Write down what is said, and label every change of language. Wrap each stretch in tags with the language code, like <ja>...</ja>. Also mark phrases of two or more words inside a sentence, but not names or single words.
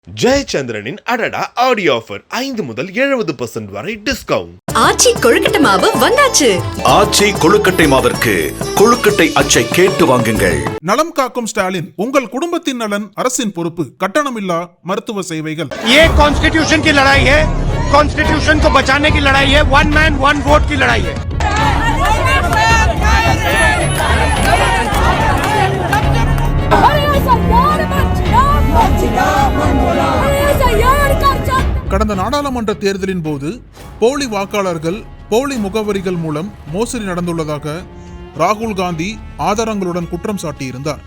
<ta>ஜெயச்சந்திரனின் அடடா</ta> <en>audio offer</en> <ta>5 முதல் 70% வரை டிஸ்கவுண்ட். ஆச்சி கொழுக்கட்டை மாவு வந்தாச்சு. ஆச்சி கொழுக்கட்டை மாவிற்கு கொழுக்கட்டை அச்சை கேட்டு வாங்குங்கள். நலம் காக்கும் ஸ்டாலின், உங்கள் குடும்பத்தின் நலன் அரசின் பொறுப்பு. கட்டணமில்லா மருத்துவ சேவைகள்.</ta> <hi>ये कॉन्स्टिट्यूशन की लड़ाई है, कॉन्स्टिट्यूशन को बचाने की लड़ाई है,</hi> <en>one man one vote</en> <hi>की लड़ाई है.</hi> <ta>கடந்த நாடாளுமன்ற தேர்தலின் போது போலி வாக்காளர்கள், போலி முகவரிகள் மூலம் மோசடி நடந்துள்ளதாக ராகுல் காந்தி ஆதாரங்களுடன் குற்றம் சாட்டியிருந்தார்.</ta>